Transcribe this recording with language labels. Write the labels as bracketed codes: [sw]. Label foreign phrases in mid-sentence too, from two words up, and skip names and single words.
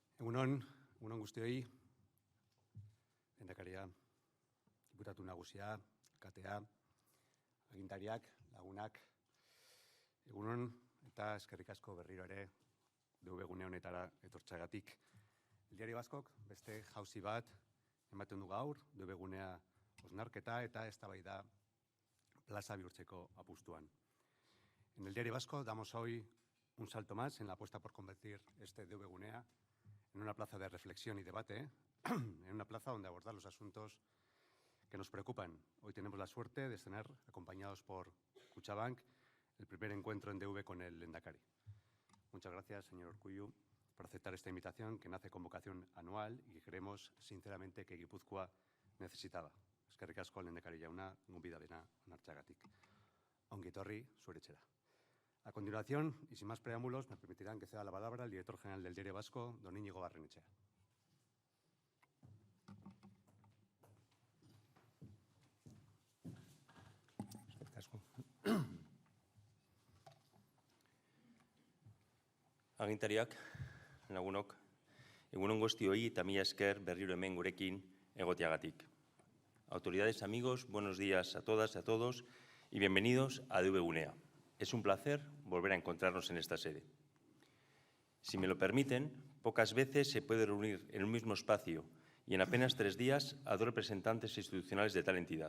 [eu] Egunon guztioi, lehendakaria, diputatu nagusia, alkatea, agintariak, lagunak, egunon eta eskerrik asko berriro ere DV gune honetara etortzeagatik. El Diario Vascok beste jauzi bat ematen du gaur, DV gunea osnarketa eta eztabaida plaza bihurtzeko apustuan. [es] En el Diario Vasco damos hoy un salto más en la apuesta por convertir este [eu] DV gunea [es] en una plaza de reflexión y debate, en una plaza donde abordar los asuntos que nos preocupan. Hoy tenemos la suerte de estar acompañados por Kutxabank, el primer encuentro en DV con el Lehendakari. Muchas gracias, señor Urkullu, por aceptar esta invitación que nace con vocación anual y que creemos sinceramente que Gipuzkoa necesitaba. [eu] Eskerrik asko, Lehendakari jauna, gonbidapena onartzeagatik. Ongi etorri zure etxera. [es] A continuación, y sin más preámbulos, me permitirán que ceda la palabra al director general del Diario Vasco, don Íñigo Barrenechea. [eu] Agintariak, lagunok, egunon guztioi eta mila esker berriro hemen gurekin egoteagatik. [es] Autoridades, amigos, buenos días a todas y a todos y bienvenidos a DV Gunea. Es un placer volver a encontrarnos en esta sede. Si me lo permiten, pocas veces se puede reunir en un mismo espacio y en apenas 3 días a 2 representantes institucionales de tal entidad.